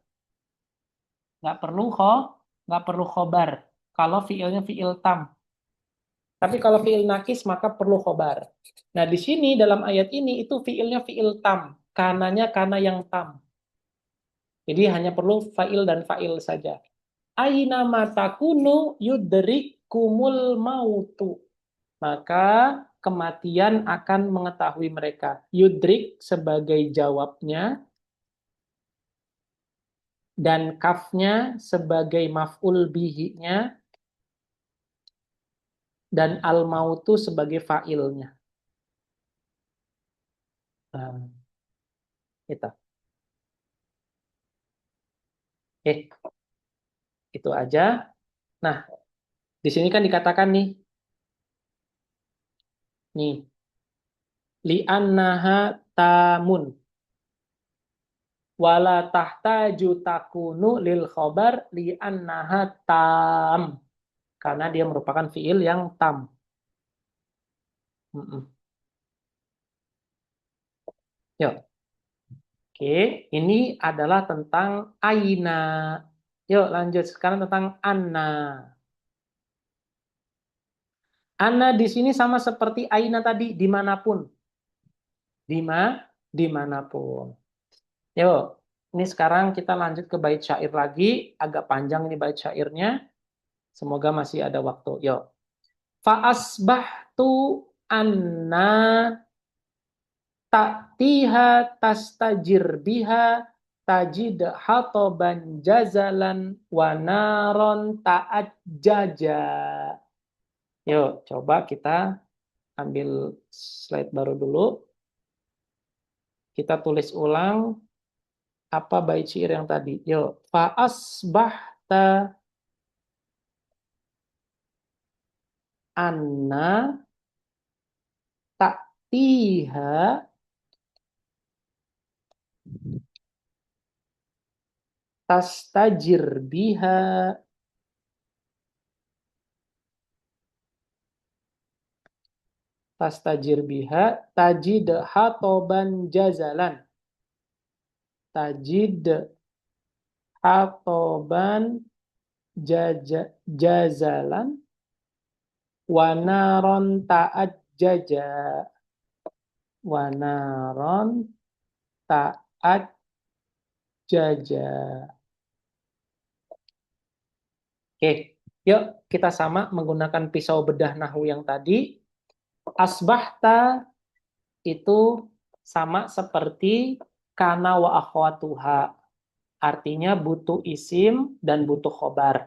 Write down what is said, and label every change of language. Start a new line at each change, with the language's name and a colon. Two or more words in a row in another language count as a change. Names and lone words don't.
Indonesian: Nggak perlu khobar. Kalau fiilnya
Arabic: فعل تام.
Indonesian: Tapi kalau
Arabic: فعل ناقص
Indonesian: maka perlu khobar. Nah di sini dalam ayat ini itu fiilnya
Arabic: فعل تام.
Indonesian: Kananya kana yang tam. Jadi hanya perlu fa'il dan fa'il saja.
Arabic: أينما تكونوا يدرككم الموت.
Indonesian: Maka kematian akan mengetahui mereka. Yudrik sebagai jawabnya, dan kafnya sebagai
Arabic: مفعول به,
Indonesian: dan al-mautu sebagai fa'ilnya. Nah, itu. Itu aja. Nah, di sini kan dikatakan nih,
Arabic: لأنها تام ولا تحتاج تكون للخبر لأنها تام,
Indonesian: karena dia merupakan fiil yang tam. Yuk. Oke, ini adalah tentang aina. Yuk lanjut sekarang tentang anna. Anna di sini sama seperti aina tadi, dimanapun. Dimanapun. Yuk, ini sekarang kita lanjut ke bait syair lagi. Agak panjang ini bait syairnya. Semoga masih ada waktu. Yuk.
Arabic: فأصبحت أن تأتها تستجر بها تجد حطبا جزلا ونارا تأججا.
Indonesian: Yuk, coba kita ambil slide baru dulu. Kita tulis ulang apa bait syair yang tadi. Yuk,
Arabic: فأصبحت أن تأتها تستجر بها تجد حطبا جزلا. تجد حطبا جزلا ونارا تأججا. ونارا تأججا.
Indonesian: Oke, yuk kita sama menggunakan pisau bedah nahwu yang tadi. Asbahta itu sama seperti
Arabic: كان وأخواتها.
Indonesian: Artinya butuh isim dan butuh khobar.